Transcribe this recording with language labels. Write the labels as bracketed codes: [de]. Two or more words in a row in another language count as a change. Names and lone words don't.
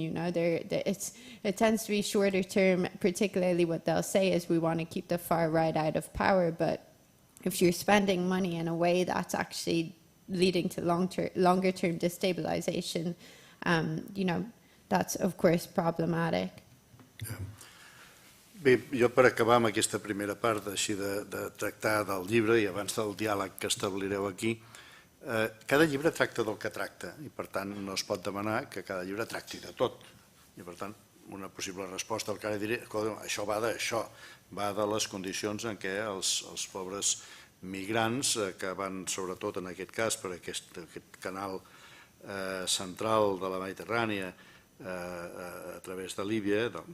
[en] It tends to be shorter term. Particularly what they'll say is we want to keep the far right out of power. But if you're spending money in a way that's actually leading to longer term destabilization, that's of course problematic. [ca] Bé, jo per acabar amb aquesta primera part així de tractar del llibre i abans del diàleg que establireu aquí, cada llibre tracta del que tracta i per tant no es pot demanar que cada llibre tracti de tot. I per tant una possible resposta al que ara diré, això va d'això, va de les condicions en què els pobres migrants que van sobretot en aquest cas per aquest canal central de la Mediterrània a través de Líbia.